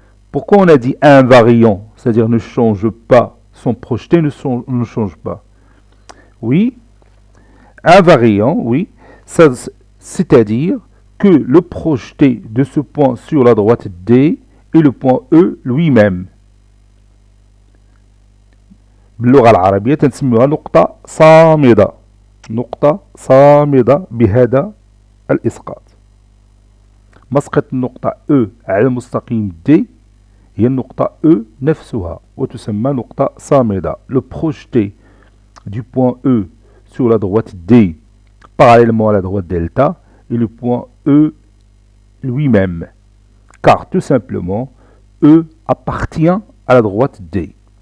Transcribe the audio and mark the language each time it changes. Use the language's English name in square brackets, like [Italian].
[French] Pourquoi on a dit invariant? C'est-à-dire ne change pas. Son projeté ne change pas. Oui, invariant, oui. C'est-à-dire que le projeté de ce point sur la droite D est le point E lui-même. [Arabic] باللغة العربية تنسميها نقطة صامدة. نقطة صامدة بهذا الإسقاط. مسقط النقطة E على المستقيم D هي النقطة E نفسها وتسمى نقطة صامدة. [French] Le projeté du point E sur la droite D parallèlement à la droite delta est le point E lui-même. Car tout simplement, E appartient à la droite D.